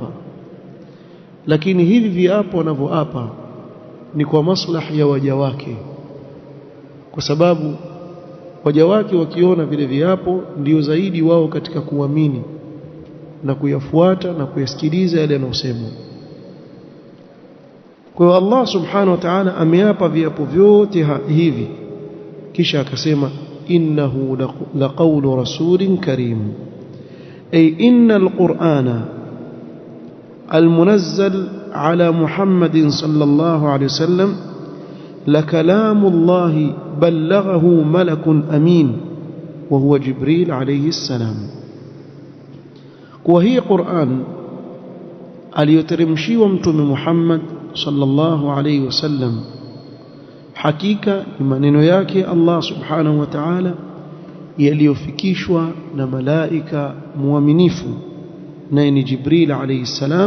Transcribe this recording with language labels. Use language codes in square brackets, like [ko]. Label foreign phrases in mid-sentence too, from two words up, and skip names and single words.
[sw] Lakini hivi viapo anavyoapa ni kwa maslahi ya waja wake, kwa sababu waja wake wakiona vile viapo ndio zaidi wao katika kuamini na kuyafuata na kuyasikiliza yale yanayosemwa. Kwa hiyo [ar] الله سبحانه وتعالى [sw] ameapa viapo vyote hivi, kisha akasema [ar] إنه لقول رسول كريم، أي إن القرآن المنزل على محمد صلى الله عليه وسلم لكلام الله بلغه ملك أمين وهو جبريل عليه السلام. وهي قرآن [sw] aliyoteremshiwa mtume Muhammad [ar] صلى الله عليه وسلم, [sw] hakika ni maneno yake [ar] الله سبحانه وتعالى [sw] yaliyofikishwa na malaika muaminifu, naye ni Jibril [ar] عليه السلام.